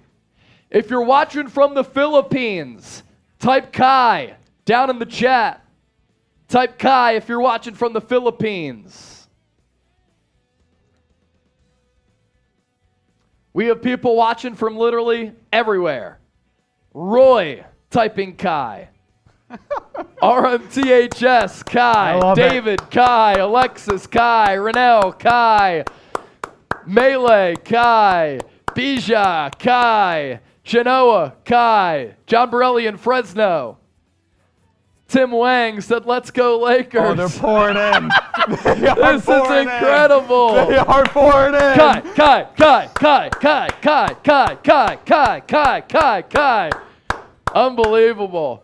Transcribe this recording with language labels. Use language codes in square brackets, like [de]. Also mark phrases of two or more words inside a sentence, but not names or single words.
[en] If you're watching from the Philippines, type Kai down in the chat. Type Kai if you're watching from the Philippines. We have people watching from literally everywhere. Roy typing Kai. RMTHS Kai. David Kai. Alexis Kai. Renell Kai. Melee Kai. Bija Kai. Genoa Kai. John Borelli in Fresno. Tim Wang said, "Let's go Lakers." Oh, they're pouring in. This is incredible. They are pouring in. Kai, Kai, Kai, Kai, Kai, Kai, Kai, Kai, Kai, Kai, Kai, Kai. Unbelievable.